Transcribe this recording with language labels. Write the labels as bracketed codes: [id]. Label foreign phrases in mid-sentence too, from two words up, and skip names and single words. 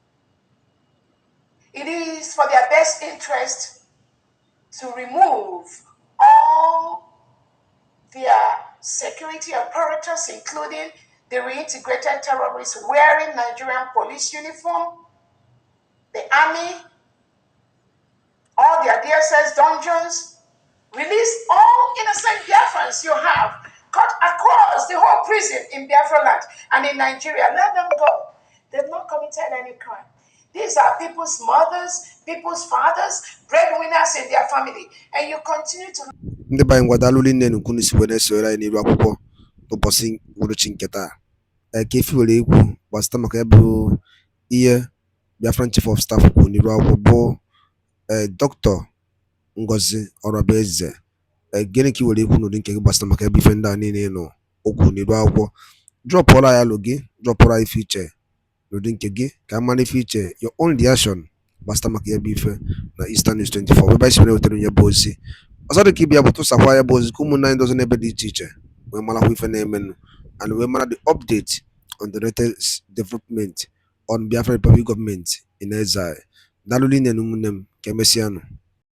[en] It is for their best interest to remove all their security apparatus, including the reintegrated terrorists wearing Nigerian police uniform, the army, all their DSS dungeons, release all innocent Biafrans you have, cut across the whole prison in Biafra land and in Nigeria. Let them go. They've not committed any crime. These are people's mothers, people's fathers, breadwinners in their family. And you continue to... [ig] Ndị be anyị ngwadalụ nne nnukwu n'isi wee na-esore anyị n'iru akwụkwọ n'ụbọchị uhuruchi nke taa. Ka efi were ekwu gbasịta maka ya bụ ihe [en] Biafran Chief of Staff [ig] kwuru n'iru akwụkwọ bụ Dr. NGOZI ORABUEZE. Gịnị ka i were ekwu n'ụdị nke gị gbasịta maka ya bụ ife ndị a niile nọ okwu n'iru akwụkwọ? Drọpụọla ya alụ gị, drọpụọla ife iche n'ụdị nke gị ka a mara ife iche, [en] your own reaction [ig] gbasịta maka ya bụ ife na Eastern News 24 ebe anyị si were wetara onye bụ ozi. Ọzọ dị ka ibe ya bụ tụsakwa ya bụ ozi ka ụmụnne anyị ndị ọzọ n'ebe dị iche iche wee marakwa ife na-emenụ and wee mara [en] the update on the latest development on Biafra Republic government in exile. [ig] Daalụ rinne na ụmụnne m, ka emesịanụ.